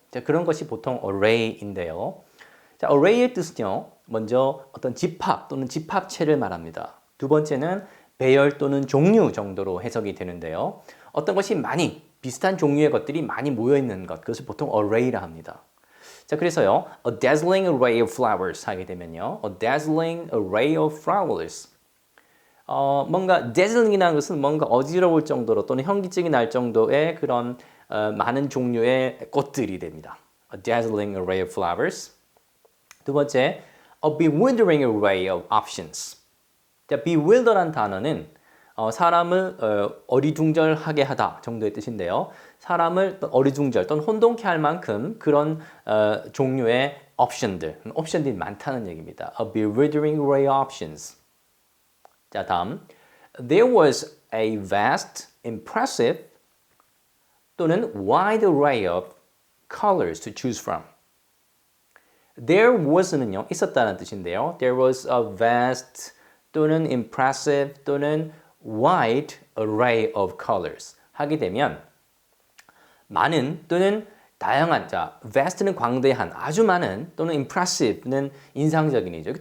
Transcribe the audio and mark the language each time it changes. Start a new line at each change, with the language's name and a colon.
Korean: 자, 그런 것이 보통 array인데요. 자, array의 뜻은요. 먼저 어떤 집합 또는 집합체를 말합니다. 두 번째는 배열 또는 종류 정도로 해석이 되는데요. 어떤 것이 많이 비슷한 종류의 것들이 많이 모여 있는 것, 그것을 보통 array라 합니다. 자, 그래서요,
English: a dazzling array of flowers
Korean: 하게 되면요,
English: a dazzling array of flowers.
Korean: 뭔가 dazzling이라는 것은 뭔가 어지러울 정도로 또는 현기증이 날 정도의 그런 많은 종류의 꽃들이 됩니다.
English: A dazzling array of flowers.
Korean: 두 번째,
English: a bewildering array of options.
Korean: 자, bewilder란 단어는 사람을 어리둥절하게 하다 정도의 뜻인데요. 사람을 어리둥절 또는 혼동케 할 만큼 그런 종류의 옵션들이 많다는 얘기입니다.
English: A bewildering array of options.
Korean: 자, 다음.
English: There was a vast, impressive
Korean: 또는
English: wide array of colors to choose from.
Korean: There was는요, 있었다는 뜻인데요.
English: There was a vast
Korean: 또는 impressive 또는
English: wide array of colors
Korean: 하게 되면 많은 또는 다양한, 자, vast는 광대한, 아주 많은 또는 impressive는 인상적인이죠.